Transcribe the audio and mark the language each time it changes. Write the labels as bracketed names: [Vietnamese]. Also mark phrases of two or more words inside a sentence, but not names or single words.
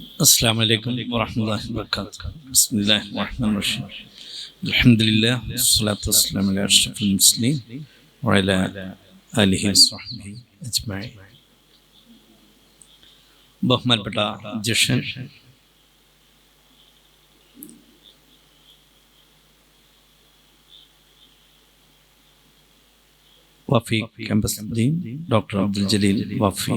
[Arabic] السلام عليكم ورحمة الله وبركاته. بسم الله الرحمن الرحيم. الحمد لله والصلاة والسلام على أشرف المرسلين وعلى آله وصحبه أجمعين. [Malayalam] ബഹുമാനപ്പെട്ട അധ്യക്ഷൻ, വഫി [English] campus dean doctor [Malayalam] അബ്ദുൽ ജലീൽ വഫി